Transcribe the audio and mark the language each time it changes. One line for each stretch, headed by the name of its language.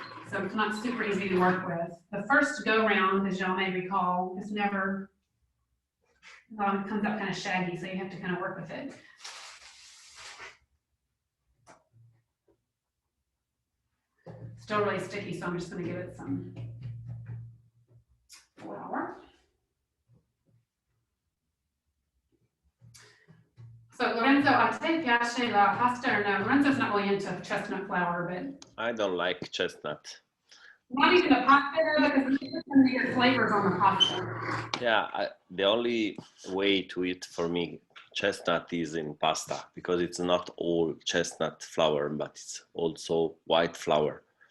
English: So it's not super easy to work with. The first go round, as y'all may recall, is never, well, it comes out kind of shaggy, so you have to kind of work with it. Still really sticky, so I'm just going to give it some flour.
Italian: So Lorenzo, a te piace la pasta
English: or no? Lorenzo's not really into chestnut flour, but I don't like chestnut. not even the pasta though, because you put some of your flavors on the pasta. Yeah, the only way to eat for me chestnut is in pasta, because it's not all chestnut flour, but it's also white flour.